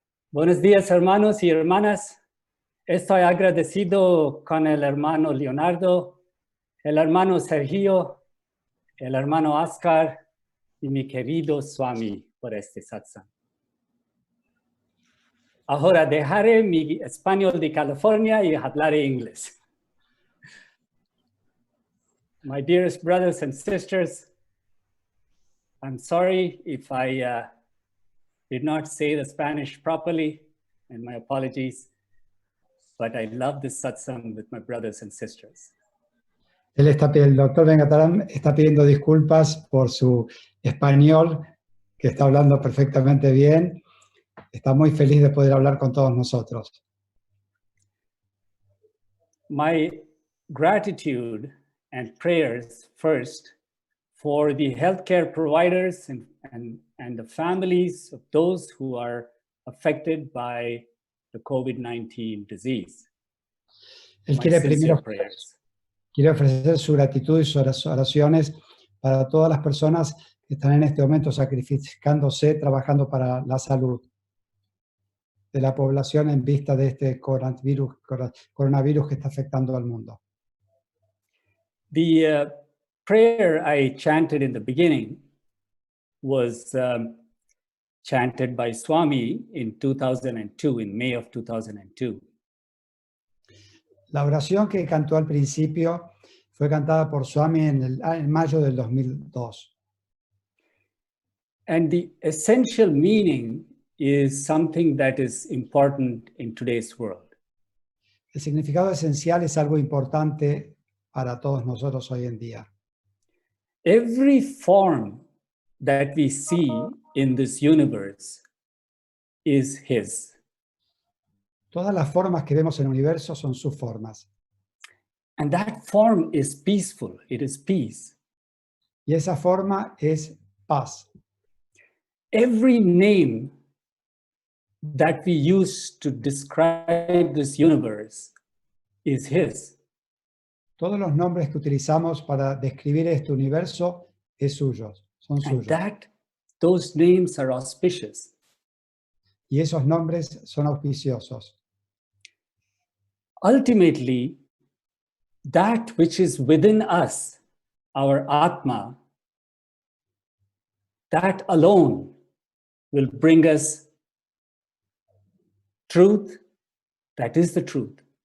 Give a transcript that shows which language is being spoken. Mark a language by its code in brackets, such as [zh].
[es] Buenos días, hermanos y hermanas. Estoy agradecido con el hermano Leonardo, el hermano Sergio, el hermano Oscar y mi querido Swami por este satsang. Ahora dejaré mi español de California y hablaré inglés. [en] My dearest brothers and sisters, I'm sorry if I did not say the Spanish properly, and my apologies, but I love this satsang with my brothers and sisters. [es] El doctor Venkatraman está pidiendo disculpas por su español, que está hablando perfectamente bien. Está muy feliz de poder hablar con todos nosotros. [en] My gratitude and prayers first for the healthcare providers and the families of those who are affected by the COVID-19 disease. [es] Él quiere primero ofrecer su gratitud y sus oraciones para todas las personas que están en este momento sacrificándose, trabajando para la salud. de la población en vista de este coronavirus que está afectando al mundo. [en] The prayer I chanted in the beginning was chanted by Swami in 2002, in May of 2002. [es] La oración que cantó al principio fue cantada por Swami en mayo del 2002. [en] And the essential meaning is something that is important in today's world. [es] El significado esencial es algo importante para todos nosotros hoy en día. [en] Every form that we see in this universe is His. [es] Todas las formas que vemos en el universo son sus formas. [en] And that form is peaceful. It is peace. [es] Y esa forma es paz. [en] Every name that we use to describe this universe is His. [es] Todos los nombres que utilizamos para describir este universo es suyos, son [en] And [es] suyos. [en] those names are auspicious. [es] Y esos nombres son auspiciosos. [en] Ultimately, that which is within us, our Atma, that alone will bring us truth. That is the truth.